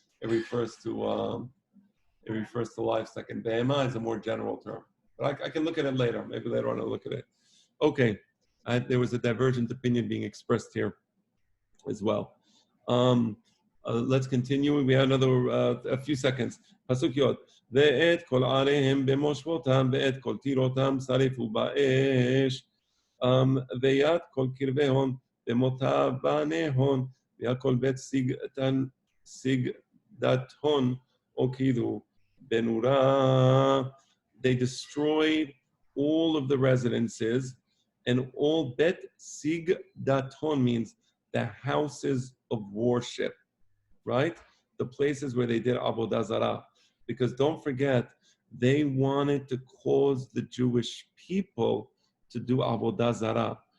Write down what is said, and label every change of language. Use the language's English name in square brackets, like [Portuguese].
[English] It refers to livestock. And behemah is a more general term. But I can look at it later. Maybe later on I'll look at it. Okay. There was a divergent opinion being expressed here as well. Let's continue. We have another a few seconds. Pasuk Yod. [Hebrew] ואת כל עריהם במושבותם ואת כל טירותם שרפו באש [Aramaic] ויד כל קרבהון במותה בניהון ויד כל בית סגדתהון הוקידו בנורה. [English] They destroyed all of the residences and all Bet Sigdaton means the houses of worship, right? The places where they did Avodah Zarah. Because don't forget, they wanted to cause the Jewish people to do Avodah Zarah.